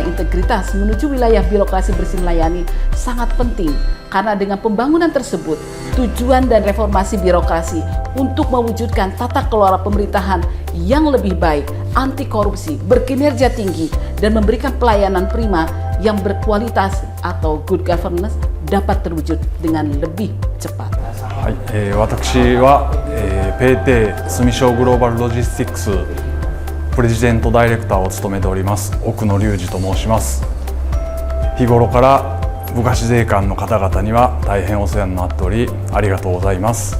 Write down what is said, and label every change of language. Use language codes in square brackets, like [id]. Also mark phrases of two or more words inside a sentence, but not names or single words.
[id] integritas menuju wilayah birokrasi bersih melayani sangat penting, karena dengan pembangunan tersebut tujuan dan reformasi birokrasi untuk mewujudkan tata kelola pemerintahan yang lebih baik, anti korupsi, berkinerja tinggi, dan memberikan pelayanan prima yang berkualitas atau [en] good governance [id] dapat terwujud dengan lebih cepat. [ja] 私は、 PayPay 住商グローバルロジスティックスプレジデントダイレクターを務めております奥野隆二と申します。日頃から部下司税官の方々には大変お世話になっておりありがとうございます。